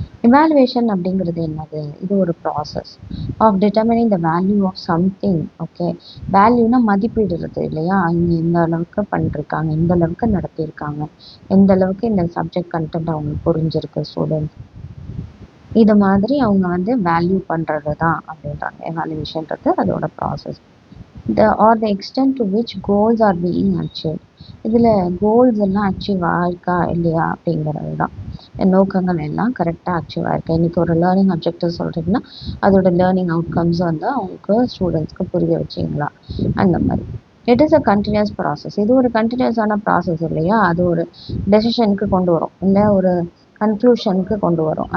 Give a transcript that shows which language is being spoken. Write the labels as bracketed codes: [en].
[ta] Evaluation அப்படிங்கிறது என்னது, இது ஒரு [en] Process of determining the value of something. [ta] Okay, வேல்யூனா மதிப்பிடுறது இல்லையா, இங்கே இந்த அளவுக்கு பண்ணிருக்காங்க, இந்த அளவுக்கு நடத்தியிருக்காங்க, எந்த அளவுக்கு இந்த சப்ஜெக்ட் கண்டென்ட் அவங்களுக்கு புரிஞ்சிருக்கு ஸ்டூடெண்ட்ஸ், இது மாதிரி அவங்க வந்து வேல்யூ பண்ணுறது தான் அப்படின்றாங்க. எவாலுவேஷன்றது அதோட process. [en] the extent to which goals are being achieved. [ta] இதில் கோல்ஸ் எல்லாம் அச்சீவ் ஆயிருக்கா இல்லையா அப்படிங்கிறது தான். நோக்கங்கள் எல்லாம் கரெக்டாக அச்சீவ் ஆயிருக்கா. இன்றைக்கி ஒரு லேர்னிங் அப்ஜெக்டிவ் சொல்கிறீங்கன்னா அதோட லேர்னிங் அவுட்கம்ஸ் வந்து அவங்களுக்கு ஸ்டூடெண்ட்ஸ்க்கு புரிய வச்சிங்களா, அந்த மாதிரி. [en] It is a continuous process. [ta] இது ஒரு கண்டினியூஸான ப்ராசஸ் இல்லையா, அது ஒரு டெசிஷனுக்கு கொண்டு வரும், இல்லை ஒரு கன்க்ளூஷனுக்கு கொண்டு வரும்.